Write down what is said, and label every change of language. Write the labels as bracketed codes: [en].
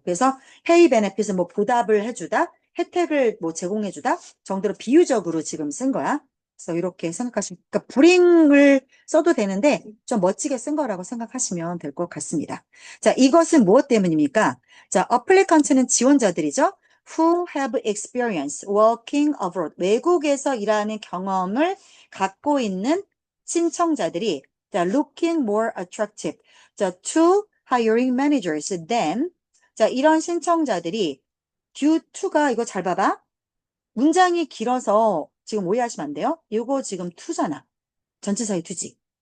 [ko] 그래서 [en] pay benefits [ko] 뭐 보답을 해주다. 혜택을 뭐 제공해주다. 정도로 비유적으로 지금 쓴 거야. 그래서 이렇게 생각하시면, 그러니까 브링을 써도 되는데 좀 멋지게 쓴 거라고 생각하시면 될 것 같습니다. 자, 이것은 무엇 때문입니까? 자, applicant는 지원자들이죠. [en] Who have experience working abroad. [ko] 외국에서 일하는 경험을 갖고 있는 신청자들이 자, [en] looking more attractive. [ko] 자, [en] to hiring managers than [ko] 자, 이런 신청자들이 due to가 이거 잘 봐봐. 문장이 길어서 지금 오해하시면 안 돼요. 이거 지금 to잖아. 전치사의 to지.